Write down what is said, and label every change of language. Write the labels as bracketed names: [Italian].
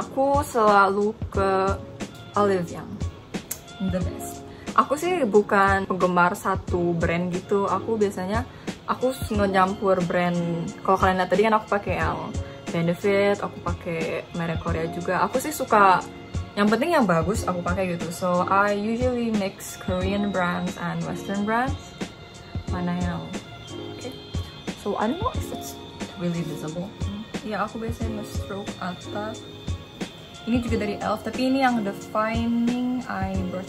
[Indonesian] Aku selalu ke Olive Young, [English] the best. [Indonesian] Aku sih bukan penggemar satu brand gitu. Aku biasanya ngecampur brand. Kalau kalian lihat tadi kan aku pakai yang Benefit, aku pakai merek Korea juga. Aku sih suka yang penting yang bagus aku pakai gitu. [English] So I usually mix Korean brands and Western brands. [Indonesian] Mana yang okay. [English] So I don't know if it's really visible. [Indonesian] Ya aku biasanya nge-stroke atas. Ini juga dari Elf, tapi ini yang defining eye brush.